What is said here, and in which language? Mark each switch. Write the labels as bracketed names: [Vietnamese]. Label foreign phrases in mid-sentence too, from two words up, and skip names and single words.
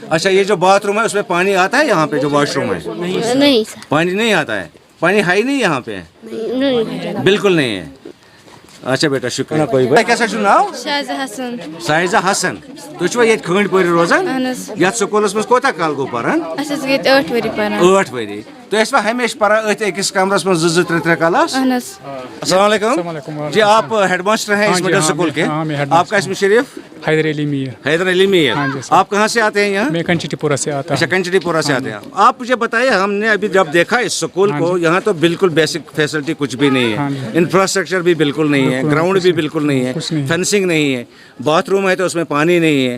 [Hindi] अच्छा, ये जो बाथरूम है उसमें पानी आता है? यहाँ पे जो वॉशरूम है नहीं सर, पानी नहीं आता है। पानी है ही नहीं यहाँ पे? नहीं, बिल्कुल नहीं है। अच्छा बेटा शुक्रिया। कोई कैसा चुनाव? शाहिजा हसन। [Kashmiri] शाहिजा हसन। तुम ये खांडीपोरे रोजान? ये स्कूल में कोता काल गो पारान? 8 वरी पारान। 8 वरी। तो ऐसा हमेशा पढ़ा अकिस कमरस में 2-3 क्लास? [Hindi] अस्सलाम वालेकुम जी, आप हेडमास्टर हैं इस मिडिल स्कूल के? आपका इसमें शरीफ? हैदर अली मीर। हैदर अली मीर। आप कहाँ से आते हैं यहाँ? मैं कंचीटीपुरा से आता हूँ। अच्छा, कंचीटीपुरा से आते हैं आप। मुझे बताइए, हमने अभी जब देखा इस स्कूल को, यहाँ तो बिल्कुल [English] basic facility [Hindi] कुछ भी नहीं है, इंफ्रास्ट्रक्चर भी बिल्कुल नहीं है, ग्राउंड भी बिल्कुल नहीं है, फेंसिंग नहीं है, बाथरूम है तो उसमें पानी नहीं है।